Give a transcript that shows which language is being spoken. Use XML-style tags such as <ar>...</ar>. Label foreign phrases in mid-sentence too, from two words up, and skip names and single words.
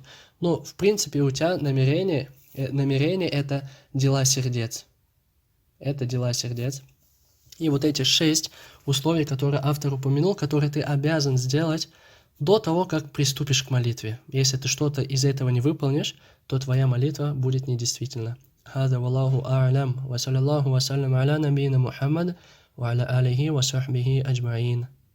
<ru>Но в принципе у тебя намерение это дела сердец. И вот эти 6 условий, которые автор упомянул, которые ты обязан сделать до того, как приступишь к молитве. Если ты что-то из этого не выполнишь, то твоя молитва будет недействительна.</ru> <ar>هذا والله أعلم وصلى الله وسلم على نبينا محمد وعلى آله وصحبه أجمعين.</ar>